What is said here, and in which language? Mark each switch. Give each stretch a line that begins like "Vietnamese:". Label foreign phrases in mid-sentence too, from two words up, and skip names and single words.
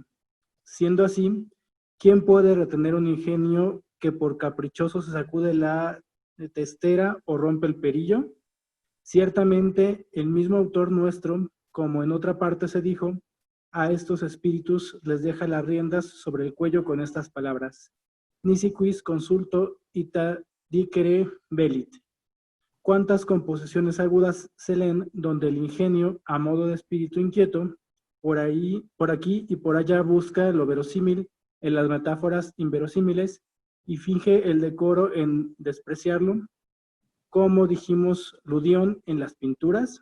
Spanish: Siendo así, ¿quién puede retener un ingenio que por caprichoso se sacude la testera o rompe el perillo? Ciertamente, el mismo autor nuestro, como en otra parte se dijo, a estos espíritus les deja las riendas sobre el cuello con estas palabras:
Latin: Nisi quis consulto ita dicere velit.
Spanish: ¿Cuántas composiciones agudas se leen donde el ingenio, a modo de espíritu inquieto, por aquí y por allá busca lo verosímil en las metáforas inverosímiles y finge el decoro en despreciarlo, como dijimos Ludión en las pinturas.